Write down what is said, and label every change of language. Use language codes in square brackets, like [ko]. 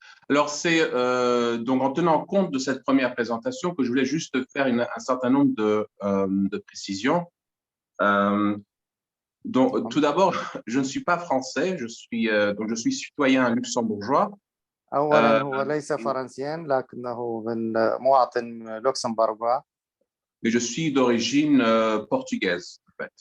[fr] Alors c'est donc en tenant compte de cette première présentation que je voulais juste faire un certain nombre de précisions. Donc tout d'abord, je ne suis pas français, je suis citoyen luxembourgeois. [ar] أولاً هو ليس فرنسيا لكنه من مواطن لوكسمبورغوا. [fr] Mais je suis d'origine portugaise en fait.